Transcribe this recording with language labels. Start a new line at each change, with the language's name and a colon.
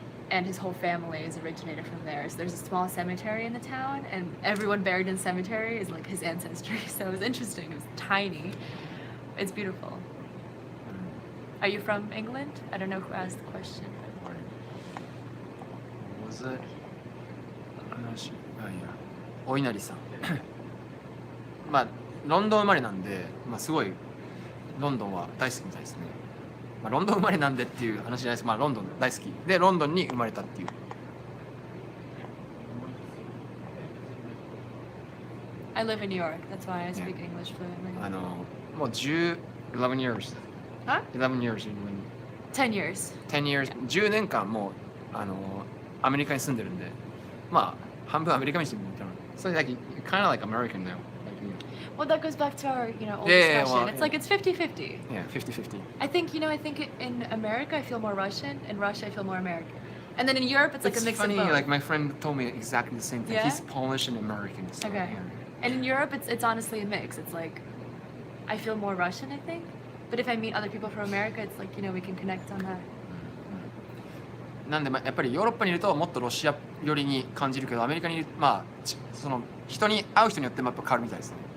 English: And his whole family is originated from there. So there's a small cemetery in the town, and everyone buried in the cemetery is like his ancestry. So it was interesting. It was tiny. It's beautiful. Are you from England? I don't know who asked the question. What was it?
Japanese: 話あいやお稲荷さんまあロンドン生まれなんで、まあ、すごいロンドンは大好きみたいですね、まあ、ロンドン生まれなんでっていう話じゃないです。まあロンドン大好きでロンドンに生まれたっていう。
English: I live in New York. That's why I speak English fluently. もう11 years Huh? 11 years in 10 years. 10 years
Japanese: 10年間もうアメリカに住んでるんで、まあ半分アメリカに住んでるみたいな。
English: So like kind of like American now. Well, that goes back to our, old Yeah, discussion. well, It's like it's 50-50. Yeah, 50-50. I think, I think in America I feel more Russian. In Russia I feel more American. And then in Europe it's like a mix funny, of both. like my friend told me exactly the same thing. Yeah? He's Polish and American. So, Okay. And in Europe it's honestly a mix. It's like I feel more Russian, I think. But if I meet other people from America, it's like, we can connect on that.
Japanese: なんでまあやっぱりヨーロッパにいるともっとロシア寄りに感じるけど、アメリカにいるまあその人に会う人によってもやっぱ変わるみたいですね。